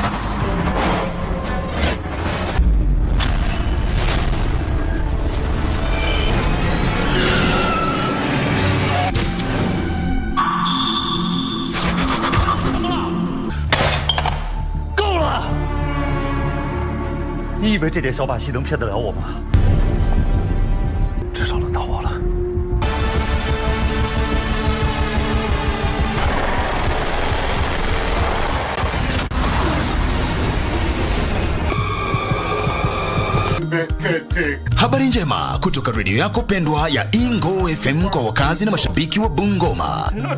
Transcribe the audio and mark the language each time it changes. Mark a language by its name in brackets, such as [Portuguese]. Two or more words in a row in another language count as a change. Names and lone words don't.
[Chinese] 够了！你以为这点小把戏能骗得了我吗？至少轮到我了。 [Swahili] Habari njema kutoka redio yako pendwa ya Ingo FM kwa wakazi na mashabiki wa Bungoma.